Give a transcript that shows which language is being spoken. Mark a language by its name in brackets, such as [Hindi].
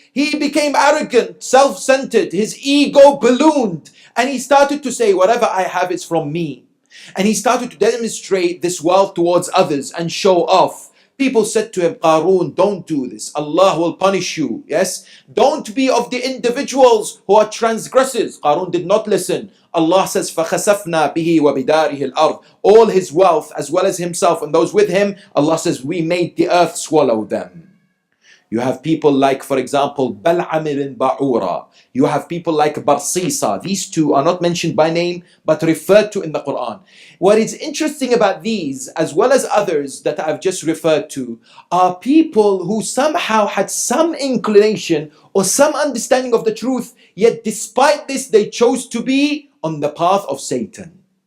[English] He became arrogant, self-centered, his ego ballooned, and he started to say, whatever I have is from me. And he started to demonstrate this wealth towards others and show off. People said to him, Qarun, don't do this. Allah will punish you. Yes? Don't be of the individuals who are transgressors. Qarun did not listen. [Arabic] Allah says, فَخَسَفْنَا بِهِ وَبِدَارِهِ الْأَرْضِ. [English] All his wealth as well as himself and those with him, Allah says, we made the earth swallow them. You have people like, for example, Bal'am ibn Ba'ura. You have people like Barsisa. These two are not mentioned by name, but referred to in the Quran. What is interesting about these, as well as others that I've just referred to, are people who somehow had some inclination or some understanding of the truth, yet despite this, they chose to be on the path of Satan.